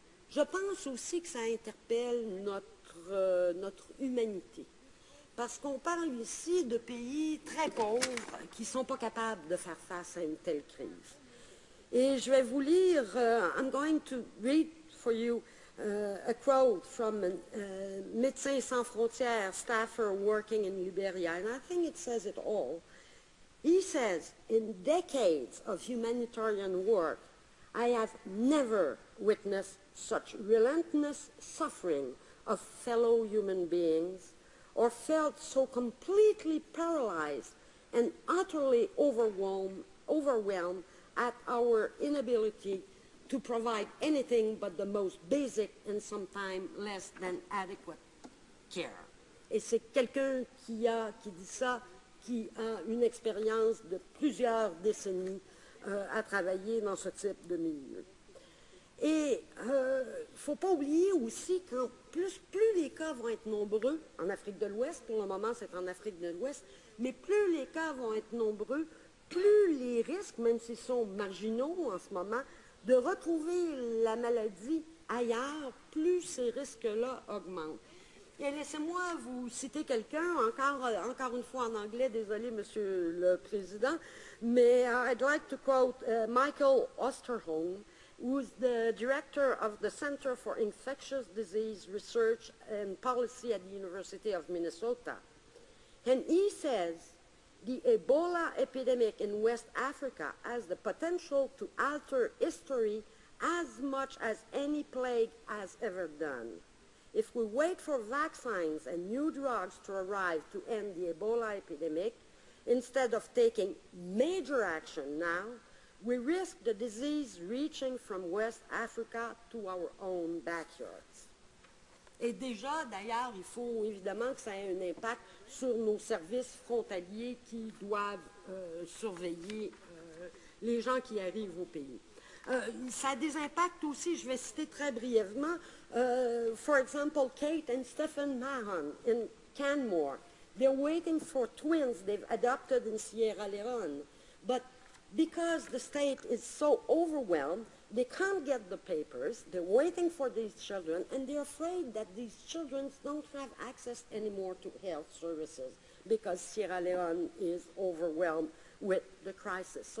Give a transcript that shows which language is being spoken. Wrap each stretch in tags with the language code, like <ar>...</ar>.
<fr>Je pense aussi que ça interpelle notre humanité, parce qu'on parle ici de pays très pauvres qui ne sont pas capables de faire face à une telle crise. Et je vais vous lire,</fr> <en>I'm going to read for you a quote from Médecins Sans Frontières staffer working in Liberia, and I think it says it all. He says, in decades of humanitarian work, I have never witnessed such relentless suffering of fellow human beings or felt so completely paralyzed and utterly overwhelmed at our inability to provide anything but the most basic and sometimes less than adequate care.</en> <fr>Et c'est quelqu'un qui dit ça, qui a une expérience de plusieurs décennies à travailler dans ce type de milieu. Et il ne faut pas oublier aussi que plus les cas vont être nombreux en Afrique de l'Ouest, pour le moment c'est en Afrique de l'Ouest, mais plus les cas vont être nombreux, plus les risques, même s'ils sont marginaux en ce moment, de retrouver la maladie ailleurs, plus ces risques-là augmentent. Et laissez-moi vous citer quelqu'un, encore une fois en anglais, désolé Monsieur le Président, mais</fr> <en>I'd like to quote Michael Osterholm, who's the director of the Center for Infectious Disease Research and Policy at the University of Minnesota. And he says, the Ebola epidemic in West Africa has the potential to alter history as much as any plague has ever done. If we wait for vaccines and new drugs to arrive to end the Ebola epidemic, instead of taking major action now, we risk the disease reaching from West Africa to our own backyards.</en> <fr>Et déjà, d'ailleurs, il faut évidemment que ça ait un impact sur nos services frontaliers qui doivent surveiller les gens qui arrivent au pays. Ça a des impacts aussi, je vais citer très brièvement.</fr> <en>For example, Kate and Stephen Mahon in Canmore. They're waiting for twins they've adopted in Sierra Leone. But because the state is so overwhelmed, they can't get the papers, they're waiting for these children, and they're afraid that these children don't have access anymore to health services because Sierra Leone is overwhelmed with the crisis.</en>